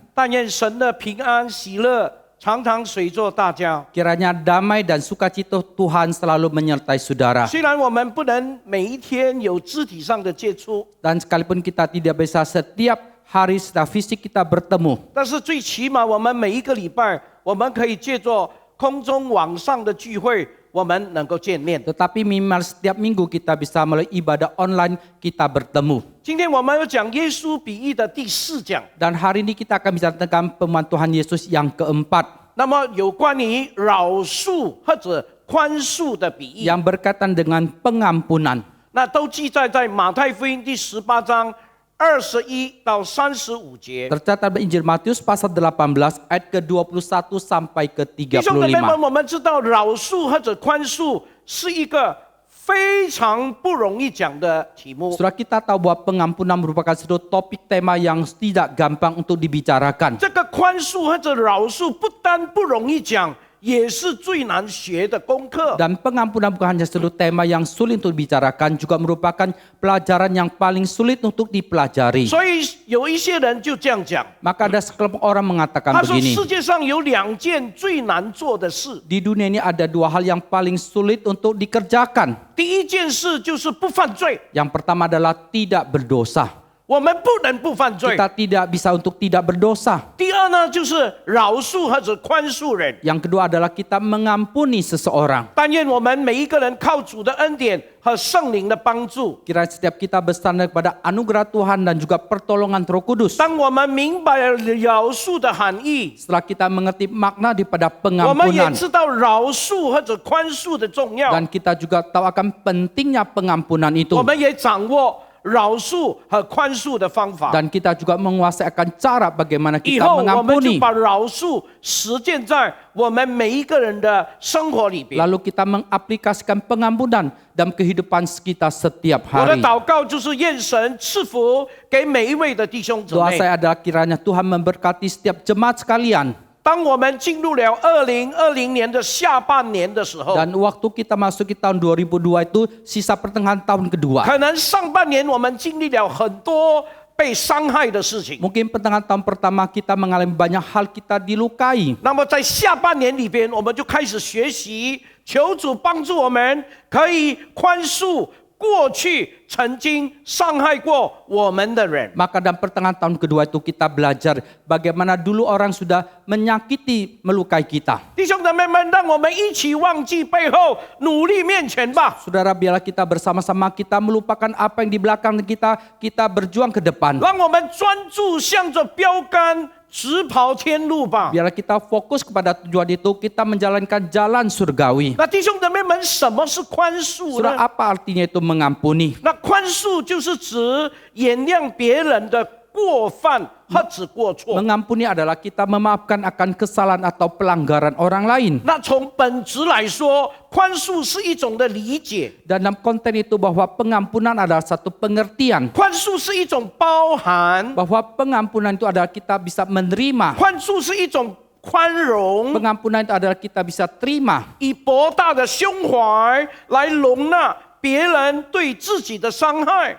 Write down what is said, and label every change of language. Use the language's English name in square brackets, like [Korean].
[Chinese] 但愿神的平安喜乐常常随着大家。 [Indonesian] kiranya damai dan sukacita Tuhan selalu menyertai saudara. [Chinese] 虽然我们不能每一天有肢体上的接触， [Indonesian] Dan sekalipun kita tidak bisa setiap hari secara fisik kita bertemu, [Chinese] 但是最起码我们每一个礼拜，我们可以借着空中网上的聚会，我们能够见面。 [Indonesian] tetapi minimal setiap minggu kita bisa melalui ibadah online kita bertemu. [Chinese] 今天我们要讲耶稣比喻的第4讲， [Indonesian] Dan hari ini kita akan bicara tentang perumpamaan Tuhan Yesus yang keempat, [Chinese] 那么有关于饶恕或者宽恕的比喻， [Indonesian] yang berkaitan dengan pengampunan. [Chinese] 那都记载在马太福音第18章21到35节。 [Indonesian] Tercatat di Injil Matius pasal 18 ayat ke-21 sampai [Chinese] 弟兄姊妹们， [Indonesian] ke-35. [Chinese] 我们知道饶恕或者宽恕是一个非常不容易讲的题目。 [Indonesian] Saudara, kita tahu bahwa pengampunan merupakan suatu topik tema yang tidak gampang untuk dibicarakan. [Chinese] 这个宽恕或者饶恕不单不容易讲，也是最难学的功课。 [Indonesian] Dan pengampunan bukan hanya suatu tema yang sulit untuk dibicarakan, juga merupakan pelajaran yang paling sulit untuk dipelajari. [Chinese] 所以有一些人就这样讲， [Indonesian] Maka ada sekelompok orang mengatakan [Chinese] 他说 [Indonesian] begini, [Chinese] 世界上有2件最难做的事， [Indonesian] di dunia ini ada dua hal yang paling sulit untuk dikerjakan. [Chinese] 第一件事就是不犯罪， [Indonesian] Yang pertama adalah tidak berdosa. [Chinese] 我们不能不犯罪。 [Indonesian] Kita tidak bisa untuk tidak berdosa. [Chinese] 第二呢，就是饶恕或者宽恕人。 [Indonesian] Yang kedua adalah kita mengampuni seseorang. [Chinese] 但愿我们每一个人靠主的恩典和圣灵的帮助， [Indonesian] Kira setiap kita bersandar kepada anugerah Tuhan dan juga pertolongan Roh Kudus. [Chinese] 当我们明白了饶恕的含义， [Indonesian] Setelah kita mengerti makna daripada [Chinese] 我们也 [Indonesian] pengampunan [Chinese] 知道饶恕或者宽恕的重要， [Indonesian] dan kita juga tahu akan pentingnya pengampunan itu. [Chinese] 我们也掌握饶恕和宽恕的方法。 [Indonesian] Dan kita juga menguasai akan cara bagaimana [Chinese] 以 [Indonesian] kita [Chinese] 后我们就 [Indonesian] mengampuni. [Chinese] 把饶恕实践在我们每一个人的生活里边。 [Indonesian] Lalu kita mengaplikasikan pengampunan dalam kehidupan kita setiap [Chinese] 我的 [Indonesian] hari. [Chinese] 祷告就是愿神赐福给每一位的弟兄姊 [Indonesian] Doa [Chinese] 妹。 [Indonesian] saya adalah kiranya Tuhan memberkati setiap jemaat sekalian. [Chinese] 当我们进入了2020年的下半年的时候， [Indonesian] Dan waktu kita masuk ke tahun 2002 itu sisa pertengahan tahun kedua. [Chinese] 可能上半年我们经历了很多被伤害的事情。 [Indonesian] Mungkin pertengahan tahun pertama kita mengalami banyak hal kita dilukai. [Chinese] 那么在下半年里边，我们就开始学习，求主帮助我们可以宽恕、过去曾经伤害过我们的人。 [Indonesian] Maka dalam pertengahan tahun kedua itu kita belajar bagaimana dulu orang sudah menyakiti, melukai kita. [Chinese] 弟兄姊妹们，让我们一起忘记背后，努力面前吧。 [Indonesian] Saudara, biarlah kita bersama-sama kita melupakan apa yang di belakang kita, kita berjuang ke depan. [Chinese] 让我们专注向着标杆直跑天路吧。 [Indonesian] Biarlah kita fokus kepada tujuan itu, kita menjalankan jalan surgawi. [Chinese] 那弟兄姊妹们，什么是宽恕 [Indonesian] Saudara, apa artinya itu mengampuni? [Chinese] 那宽恕就是指原谅别人的过犯或者过错。 [Indonesian] Mengampuni adalah kita memaafkan akan kesalahan atau pelanggaran orang lain. [Chinese] 那从本质来说，宽恕是一种的理解， [Indonesian] Dan dalam konten itu bahwa pengampunan adalah satu pengertian. [Chinese] 宽恕是一种包含， [Indonesian] Bahwa pengampunan itu adalah kita bisa menerima. [Chinese] 宽恕是一种宽容， [Indonesian] Pengampunan itu adalah kita bisa terima. [Chinese] 以博大的胸怀来容纳别人对自己的伤害。